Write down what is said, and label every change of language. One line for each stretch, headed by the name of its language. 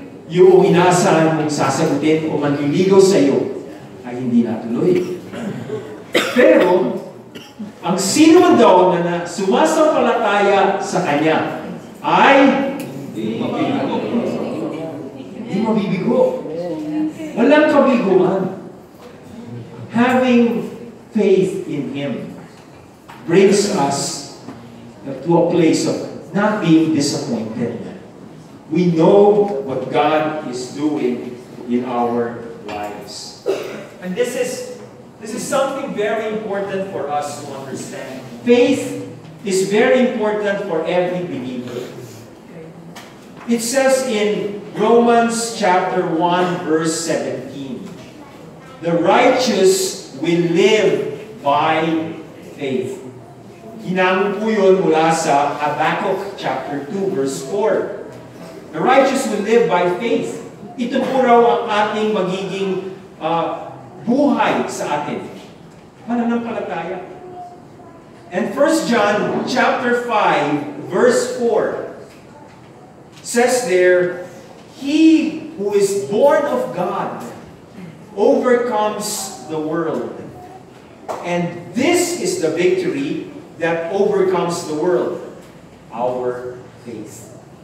Filipino: Yung inaasahan mong sasagutin o manliligaw sa iyo ay hindi natuloy. Pero, ang sino man daw na sumasampalataya sa Kanya ay hindi mabibigo. Walang kabiguan.
English: Having faith in Him brings us to a place of not being disappointed. We know what God is doing in our lives. And this is something very important for us to understand. Faith is very important for every believer. It says in Romans chapter 1 verse 17, the righteous will live by faith.
Filipino: Hinango po yun mula sa Habakkuk chapter 2 verse 4.
English: The righteous will live by faith.
Filipino: Ito po raw ang ating magiging buhay sa atin. Pananampalataya.
English: And 1 John chapter 5 verse 4 says there, he who is born of God overcomes the world. And this is the victory that overcomes the world, our faith.